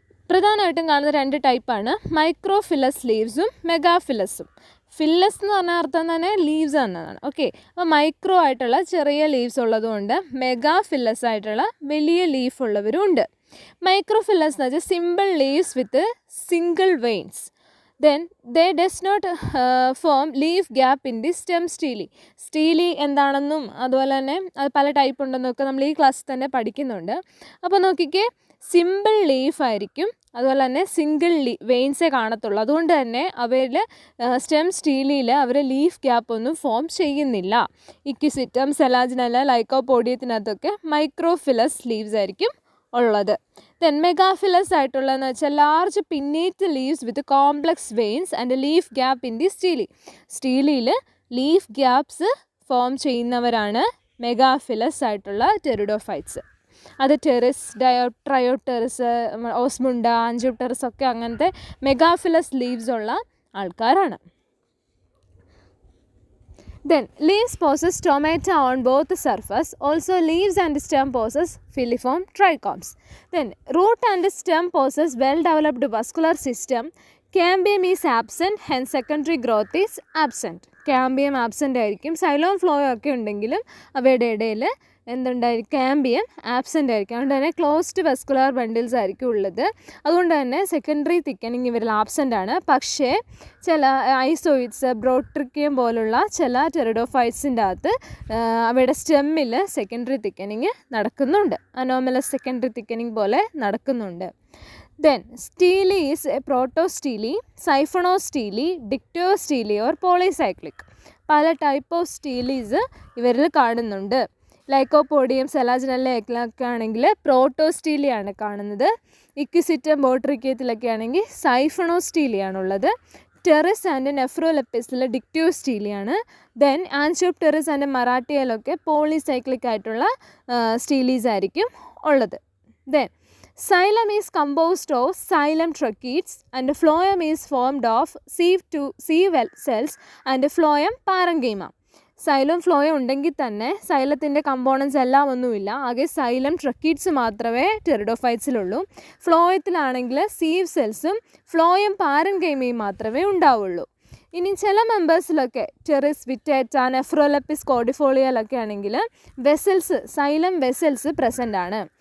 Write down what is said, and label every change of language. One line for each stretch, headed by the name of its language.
Malayalam: പ്രധാനമായിട്ടും കാണുന്ന 2 ടൈപ്പാണ്, മൈക്രോഫിലസ് ലീവ്സും മെഗാഫിലസും. ഫില്ലസ് എന്ന് പറഞ്ഞ അർത്ഥം തന്നെ ലീവ്സ് എന്നതാണ്. ഓക്കെ, അപ്പോൾ മൈക്രോ ആയിട്ടുള്ള ചെറിയ ലീവ്സ് ഉള്ളതുകൊണ്ട് മെഗാഫില്ലസ് ആയിട്ടുള്ള വലിയ ലീഫ് ഉള്ളവരും ഉണ്ട്. മൈക്രോഫില്ലസ് എന്ന് വെച്ചാൽ
English: Simple leaves with single veins. Then they does not form leaf gap in the stem stele.
Malayalam: Steely എന്താണെന്നും അതുപോലെ തന്നെ അത് പല ടൈപ്പ് ഉണ്ടെന്നൊക്കെ നമ്മൾ ഈ ക്ലാസ്സിൽ തന്നെ പഠിക്കുന്നുണ്ട്. അപ്പോൾ നോക്കിക്കേ, സിമ്പിൾ ലീഫ് ആയിരിക്കും, അതുപോലെ തന്നെ സിംഗിൾ വെയിൻസേ കാണത്തുള്ളൂ. അതുകൊണ്ട് തന്നെ അവയിൽ സ്റ്റെം സ്റ്റീലിയിൽ അവർ ലീഫ് ഗ്യാപ്പ് ഒന്നും ഫോം ചെയ്യുന്നില്ല. ഇക്വിസിറ്റം, സെലാജിനെല്ല, ലൈക്കോപോഡിയത്തിനകത്തൊക്കെ മൈക്രോഫിലസ് ലീവ്സ് ആയിരിക്കും ഉള്ളത്. ദെൻ മെഗാഫിലസ് ആയിട്ടുള്ളതെന്ന് വെച്ചാൽ
English: Large pinnate leaves with complex veins and leaf gap in the stele.
Malayalam: സ്റ്റീലിയിൽ leaf gaps form ചെയ്യുന്നവരാണ് മെഗാഫിലസ് ആയിട്ടുള്ള ടെറിഡോഫൈറ്റ്സ്. അത് ടെറിസ്, ട്രയോടെറിസ്, ഓസ്മുണ്ട, ആൻജിയോപ്ടെറിസ് ഒക്കെ അങ്ങനത്തെ മെഗാഫിലസ് ലീവ്സ് ഉള്ള ആൾക്കാരാണ്.
English: Then leaves possess stomata on both the surface. Also leaves and stem possess filiform trichomes. Then root and stem possess well developed vascular system. Cambium is absent, hence secondary growth is absent.
Malayalam: Cambium absent ആയിരിക്കും. സൈലോം ഫ്ലോയും ഒക്കെ ഉണ്ടെങ്കിലും അവയുടെ ഇടയിൽ എന്തുണ്ടായിരിക്കും, cambium absent ആയിരിക്കും. അതുകൊണ്ട് തന്നെ closed വെസ്കുലാർ bundles ആയിരിക്കും ഉള്ളത്. അതുകൊണ്ട് തന്നെ സെക്കൻഡറി തിക്കനിങ് ഇവരിൽ ആബ്സെൻ്റ് ആണ്. പക്ഷേ ചില ഐസോയിഡ്സ്, ബ്രോട്രിക്കിയം പോലുള്ള ചില ടെറിഡോഫൈറ്റ്സിൻ്റെ അകത്ത് അവയുടെ സ്റ്റെമ്മിൽ സെക്കൻഡറി തിക്കനിങ് നടക്കുന്നുണ്ട്. അനോമലസ് സെക്കൻഡറി തിക്കനിങ് പോലെ നടക്കുന്നുണ്ട്.
English: Then stele is a protostele, siphonostele, dictostele or polycyclic.
Malayalam: പല ടൈപ്പ് ഓഫ് സ്റ്റീലീസ് ഇവരിൽ കാണുന്നുണ്ട്. ലൈക്കോപോഡിയം, സെലാജിനല്ല ഒക്കെ ആണെങ്കിൽ പ്രോട്ടോസ്റ്റീലിയാണ് കാണുന്നത്. ഇക്വിസിറ്റം, ബോട്രിക്കിയത്തിലൊക്കെ ആണെങ്കിൽ സൈഫണോസ്റ്റീലിയാണുള്ളത്. ടെറിസ് ആൻഡ് നെഫ്രോലെപ്പിസിൽ ഡിക്റ്റോസ്റ്റീലിയാണ്. ദെൻ ആൻജിയോപ്ടെറിസ് ആൻഡ് മറാട്ടിയയിലൊക്കെ പോളിസൈക്ലിക് ആയിട്ടുള്ള സ്റ്റീലീസ് ആയിരിക്കും ഉള്ളത്.
English: Then xylem is composed of xylem tracheids and phloem is formed of sieve cells and phloem parenchyma.
Malayalam: Xylem phloem ഉണ്ടെങ്കിൽ തന്നെ സൈലത്തിൻ്റെ കമ്പോണൻസ് എല്ലാം ഒന്നുമില്ല. ആകെ സൈലം ട്രക്കീഡ്സ് മാത്രമേ ടെറിഡോഫൈറ്റ്സിലുള്ളൂ. ഫ്ലോയത്തിലാണെങ്കിൽ സീവ് സെൽസും ഫ്ലോയം പാരൻകൈമയും മാത്രമേ ഉണ്ടാവുള്ളൂ. ഇനി ചില മെമ്പേഴ്സിലൊക്കെ ടെറിസ്, വിറ്റേറ്റ, നെഫ്രോലെപ്പിസ്, കോഡിഫോളിയയിലൊക്കെ ആണെങ്കിൽ വെസൽസ്, സൈലം വെസൽസ് പ്രസൻ്റ് ആണ്.